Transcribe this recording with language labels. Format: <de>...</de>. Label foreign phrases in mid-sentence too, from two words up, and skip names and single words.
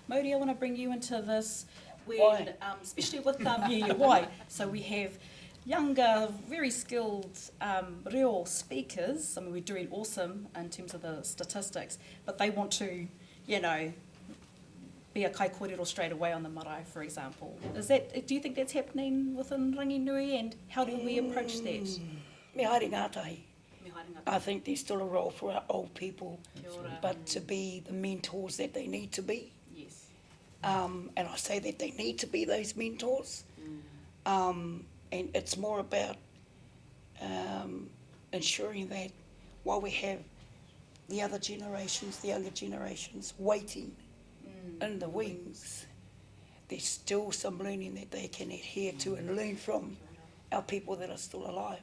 <en>Modi, I want to bring you into this, when, Why? especially with why? So we have younger, very skilled reo speakers. I mean, we're doing awesome in terms of the statistics, but they want to, you know, be a</en> <mi>kai kōrero</mi> <en>straight away on the marae, for example. Do you think that's happening within Ranginui, and how do we approach that?</en> <mi>Me haere ngātahi. Me haere ngā</mi> <en>I think there's still a role for our old people,</en> <mi>Kia ora.</mi> <en>but to be the mentors that they need to be. Yes. And I say that they need to be those mentors. And it's more about ensuring that while we have the other generations, the younger generations, waiting in the wings, there's still some learning that they can adhere to and learn from our people that are still alive.</en>